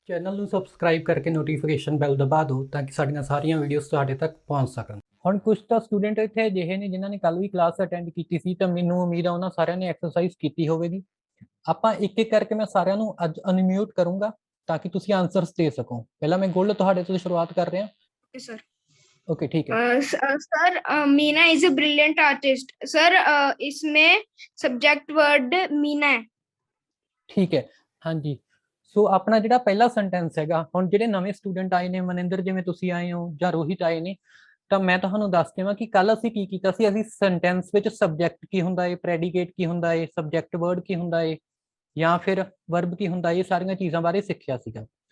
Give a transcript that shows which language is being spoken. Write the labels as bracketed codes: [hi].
[pa] Channel ਨੂੰ subscribe ਕਰਕੇ notification ਬੈਲ ਦਬਾ ਦਿਓ ਤਾਂ ਕਿ ਸਾਡੀਆਂ ਸਾਰੀਆਂ ਵੀਡੀਓਜ਼ ਤੁਹਾਡੇ ਤੱਕ ਪਹੁੰਚ ਸਕਣ। ਹੁਣ ਕੁਝ ਤਾਂ ਸਟੂਡੈਂਟ ਇੱਥੇ ਅਜਿਹੇ ਨੇ ਜਿਨ੍ਹਾਂ ਨੇ ਕੱਲ ਵੀ ਕਲਾਸ ਅਟੈਂਡ ਕੀਤੀ ਸੀ ਤਾਂ ਮੈਨੂੰ ਉਮੀਦ ਆ ਉਹਨਾਂ ਸਾਰਿਆਂ ਨੇ ਐਕਸਰਸਾਈਜ਼ ਕੀਤੀ ਹੋਵੇਗੀ। ਆਪਾਂ ਇੱਕ ਇੱਕ ਕਰਕੇ ਮੈਂ ਸਾਰਿਆਂ ਨੂੰ ਅੱਜ ਅਨਮਿਊਟ ਕਰੂੰਗਾ ਤਾਂ ਕਿ ਤੁਸੀਂ ਆਨਸਰਸ ਦੇ ਸਕੋ। ਪਹਿਲਾਂ ਮੈਂ ਗੋਲਡ ਤੁਹਾਡੇ ਤੋਂ ਸ਼ੁਰੂਆਤ ਕਰ ਰਿਹਾ। [hi] सर ओके ठीक है। Sir Meena [en] is a brilliant artist [hi] sir. इसमें सब्जेक्ट वर्ड मीना है। ठीक है हाँ जी। [pa] ਸੋ ਆਪਣਾ ਜਿਹੜਾ ਪਹਿਲਾ ਸੈਂਟੈਂਸ ਹੈਗਾ, ਹੁਣ ਜਿਹੜੇ ਨਵੇਂ ਸਟੂਡੈਂਟ ਆਏ ਨੇ, ਮਨਿੰਦਰ ਜਿਵੇਂ ਤੁਸੀਂ ਆਏ ਹੋ ਜਾਂ ਰੋਹਿਤ ਆਏ ਨੇ, ਤਾਂ ਮੈਂ ਤੁਹਾਨੂੰ ਦੱਸ ਦੇਵਾਂ ਕਿ ਕੱਲ ਅਸੀਂ ਕੀ ਕੀਤਾ ਸੀ। ਅਸੀਂ ਸੈਂਟੈਂਸ ਵਿੱਚ ਸਬਜੈਕਟ ਕੀ ਹੁੰਦਾ ਹੈ, ਪ੍ਰੈਡੀਕੇਟ ਕੀ ਹੁੰਦਾ ਹੈ, ਸਬਜੈਕਟ ਵਰਡ ਕੀ ਹੁੰਦਾ ਹੈ ਜਾਂ ਫਿਰ ਵਰਬ ਕੀ ਹੁੰਦਾ, ਇਹ ਸਾਰੀਆਂ ਚੀਜ਼ਾਂ ਬਾਰੇ ਸਿੱਖਿਆ ਸੀਗਾ।